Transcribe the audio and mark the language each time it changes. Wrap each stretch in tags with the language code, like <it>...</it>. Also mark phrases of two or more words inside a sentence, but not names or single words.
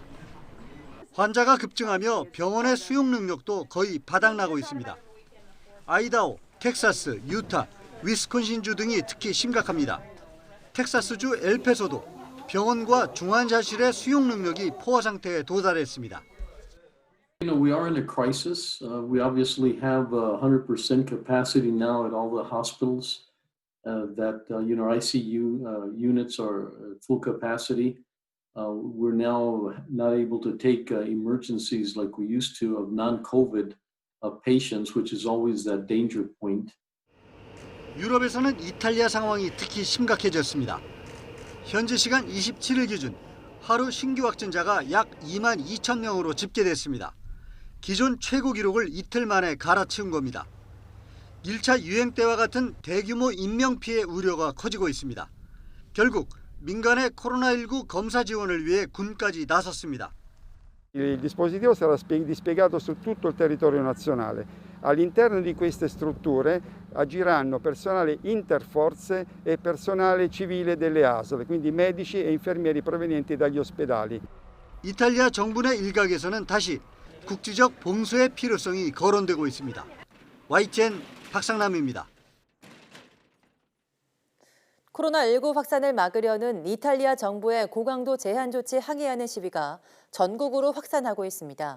<ko>환자가 급증하며 병원의 수용 능력도 거의 바닥나고 있습니다. 아이다호, 텍사스, 유타, 위스콘신주 등이 특히 심각합니다. 텍사스주 엘페소도 병원과 중환자실의 수용 능력이 포화 상태에 도달했습니다.</ko> <en>We are in a crisis. We obviously have 100% capacity now at all the hospitals. That ICU units are full capacity. We're now not able to take emergencies like we used to of non-COVID patients, which is always that danger point.</en> <ko>유럽에서는 이탈리아 상황이 특히 심각해졌습니다. 현지 시간 27일 기준 하루 신규 확진자가 약 2만 2천 명으로 집계됐습니다. 기존 최고 기록을 이틀 만에 갈아치운 겁니다. 1차 유행 때와 같은 대규모 인명 피해 우려가 커지고 있습니다. 결국 민간의 코로나19 검사 지원을 위해 군까지 나섰습니다.</ko> <it>Il dispositivo sarà dispiegato su tutto il territorio nazionale. All'interno di queste strutture agiranno personale interforze e personale civile delle ASL, quindi medici e infermieri provenienti dagli ospedali.</it> <ko>이탈리아 정부 내 일각에서는 다시 국지적 봉쇄의 필요성이 거론되고 있습니다. YTN 박상남입니다. 코로나19 확산을 막으려는 이탈리아 정부의 고강도 제한 조치 항의하는 시위가 전국으로 확산하고 있습니다.</ko>